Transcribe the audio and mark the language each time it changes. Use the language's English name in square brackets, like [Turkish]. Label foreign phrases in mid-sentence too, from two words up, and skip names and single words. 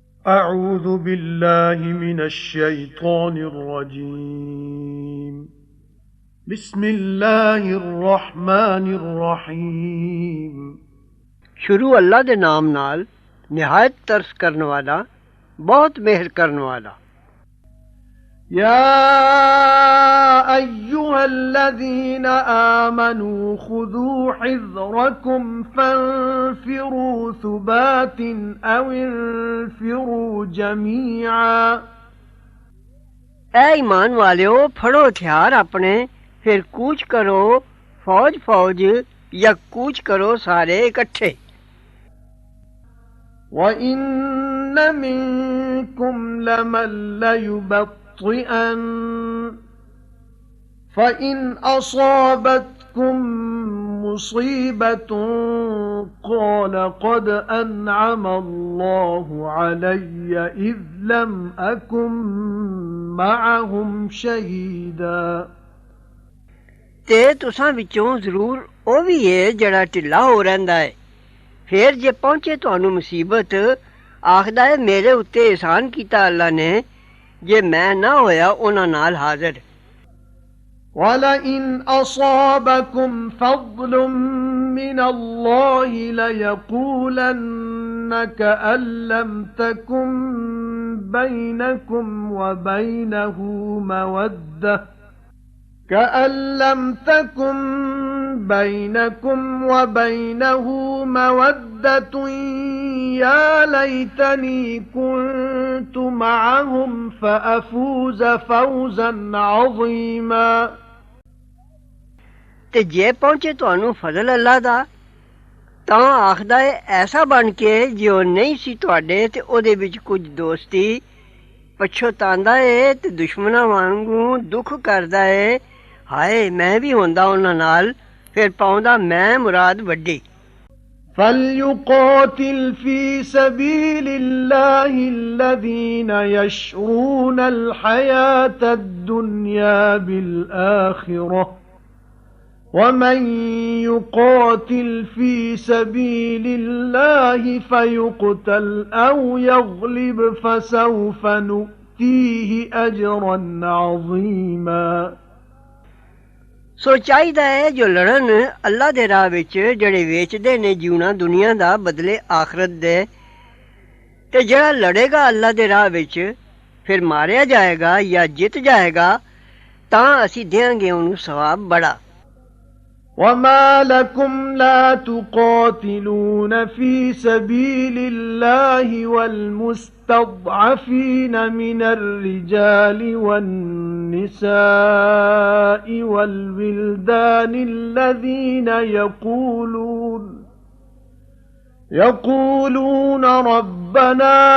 [Arabic] أعوذ بالله من الشيطان الرجيم بسم الله الرحمن الرحيم [Punjabi] شروع اللہ دے نام نال نہایت ترس کرنے والا بہت مہر کرنے والا बहुत मेहर करने वाला। [Arabic] يا أيها الذين آمنوا خذوا حذركم فانفروا ثبات أو انفروا جميعا [Punjabi] اے ایمان والیو، پھڑو ہتھیار اپنے، فیر کوچ کرو فوج فوج یا کوچ کرو سارے اکٹھے. [Arabic] وَإِنَّ مِنكُمْ لَمَن لَّيُبَطِّئَنَّ فَإِنْ أَصَابَتْكُم مُّصِيبَةٌ قَالَ قَدْ أَنْعَمَ اللَّهُ عَلَيَّ إِذْ لَمْ أَكُن مَّعَهُمْ شَهِيدًا [Punjabi] تے تساں وچوں ضرور او بھی ہے جیہڑا ڈھلا ہو رہندا ہے. فیر جے پہنچے تہانوں مصیبت، آکھدا ہے میرے اتے احسان کیتا اللہ نے، جے میں نہ ہویا انہاں نال حاضر. [Arabic] وَلَئِنْ أَصَابَكُمْ فَضْلٌ مِّنَ اللَّهِ لَيَقُولَنَّ كَأَن لَّمْ تَكُن بَيْنَكُمْ وَبَيْنَهُ مَوَدَّةٌ يَا لَيْتَنِي كُنتُ مَعَهُمْ فَأَفُوزَ فَوْزًا عَظِيمًا [Punjabi] تے جے پہنچے تہانوں فضل اللہ دا، تاں آکھدا ہے ایسا بن کے جے او نہیں سی تہاڈے تے اودے وچ کجھ دوستی، پچھتاندا ہے تے دشمناں وانگوں دکھ کردا ہے، ہائے میں بھی ہوندا انہاں نال، فیر پاؤندا میں مراد وڈی. [Arabic] فَلْيُقَاتِلْ فِي سَبِيلِ اللَّهِ الَّذِينَ يَشْرُونَ الْحَيَاةَ الدُّنْيَا بِالْآخِرَةِ وَمَن يُقَاتِلْ فِي سَبِيلِ اللَّهِ فَيُقْتَلْ أَوْ يَغْلِبْ فَسَوْفَ نُؤْتِيهِ أَجْرًا عَظِيمًا [Punjabi] سو چاہیدا ہے جو لڑن اللہ دے راہ وچ، جیہڑے ویچدے نے جیونا دنیا دا بدلے آخرت دے، تے جیہڑا لڑے گا اللہ دے راہ وچ فیر ماریا جائے گا یا جت جائے گا، تاں اسیں دیں گے انہیں ثواب بڑا. [Arabic] وَمَا لَكُمْ لَا تُقَاتِلُونَ فِي سَبِيلِ اللَّهِ وَالْمُسْتَضْعَفِينَ مِنَ الرِّجَالِ وَالنِّسَاءِ وَالْوِلْدَانِ الَّذِينَ يَقُولُونَ رَبَّنَا